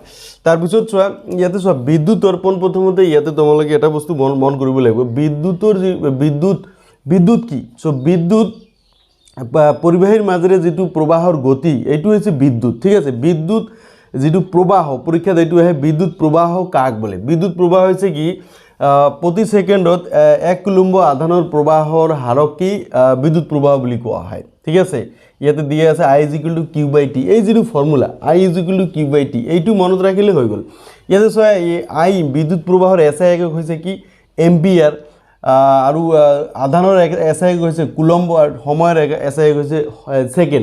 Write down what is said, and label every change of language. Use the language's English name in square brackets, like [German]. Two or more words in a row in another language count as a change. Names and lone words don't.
[Assamese] তাৰপিছত চোৱা ইয়াতে চোৱা বিদ্যুতৰ প্ৰথমতে ইয়াতে তোমালোকে এটা বস্তু মন কৰিব লাগিব, বিদ্যুতৰ বিদ্যুৎ কি। সো বিদ্যুৎ পৰিবাহীৰ মাজেৰে যেটো প্ৰবাহৰ গতি এইটো হৈছে বিদ্যুৎ। ঠিক আছে, বিদ্যুৎ যেটো প্ৰবাহ পৰীক্ষাত এইটো আহে বিদ্যুৎ প্ৰবাহ কাক বলে। বিদ্যুৎ প্ৰবাহ হৈছে কি প্ৰতি ছেকেণ্ডত 1 কুলম্ব আধানৰ প্ৰবাহৰ হাৰক কি বিদ্যুৎ প্ৰবাহ বুলি কোৱা হয়। ঠিক আছে, ইয়াতে দিয়া আছে I = Q/T। এই যেটো ফর্মুলা I = Q/T এইটো মনত ৰাখিলে হৈ গল। ইয়াতে চোৱা I বিদ্যুৎ প্ৰবাহৰ SI একক হৈছে কি এম্পিয়াৰ আৰু আধানৰ SI একক হৈছে কুলম্ব আৰু সময়ৰ SI একক হৈছে সেকেন্ড।